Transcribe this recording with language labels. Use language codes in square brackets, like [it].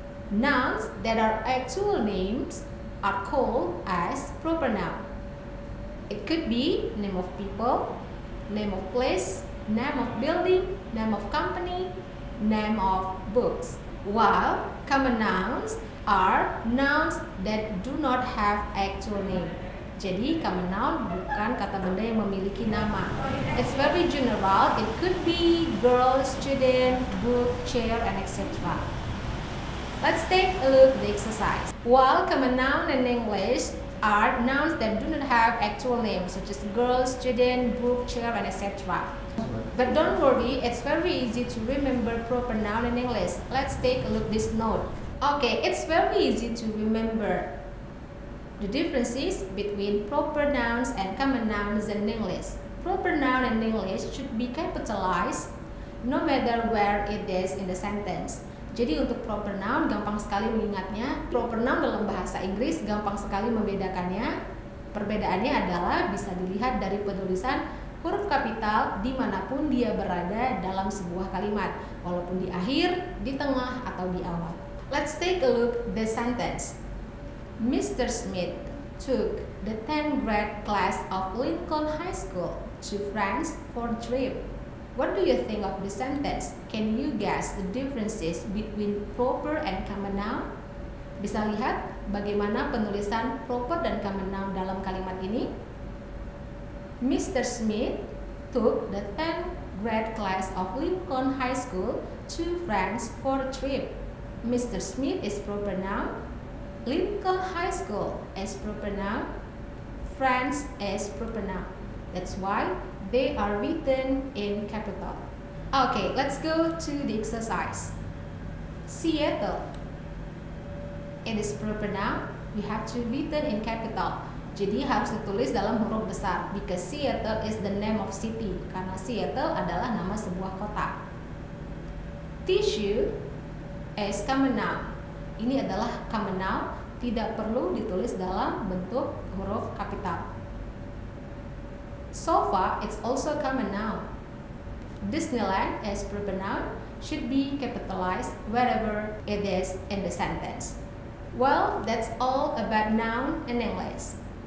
[en] Nouns that are actual names are called as proper noun. It could be name of people, name of place, name of building, name of company, name of books. While common nouns are nouns that do not have actual name. [id] Jadi common noun bukan kata benda yang memiliki nama. [en] It's very general. It could be girl, student, book, chair, and etc. Let's take a look at the exercise. While common noun in English are nouns that do not have actual names, such as girl, student, book, chair, and etc. But don't worry, it's very easy to remember proper noun in English. Let's take a look at this note. Okay, it's very easy to remember the differences between proper nouns and common nouns in English. Proper noun in English should be capitalized no matter where it is in the sentence. [id] Jadi untuk proper noun gampang sekali mengingatnya. Proper noun dalam bahasa Inggris gampang sekali membedakannya. Perbedaannya adalah bisa dilihat dari penulisan huruf kapital dimanapun dia berada dalam sebuah kalimat, walaupun di akhir, di tengah, atau di awal. [en] Let's take a look the sentence. Mr. Smith took the 10th grade class of Lincoln High School to France for a trip. What do you think of the sentence? Can you guess the differences between proper and common noun? [id] Bisa lihat bagaimana penulisan proper dan common noun dalam kalimat ini? Mr. [en] Smith took the 10th grade class of Lincoln High School to France for a trip. Mr. Smith is proper noun. Lincoln High School is proper noun. France is proper noun. That's why they are written in capital. Okay, let's go to the exercise. Seattle. it is proper noun, we have to written in capital. [id] Jadi harus ditulis dalam huruf besar [en] because Seattle is the name of city. [id] Karena Seattle adalah nama sebuah kota. [en] Tissue is common noun. [id] Ini adalah common noun, tidak perlu ditulis dalam bentuk huruf kapital. [en] Sofa is also common noun. Disneyland as proper noun should be capitalized wherever it is in the sentence. Well, that's all about noun in English.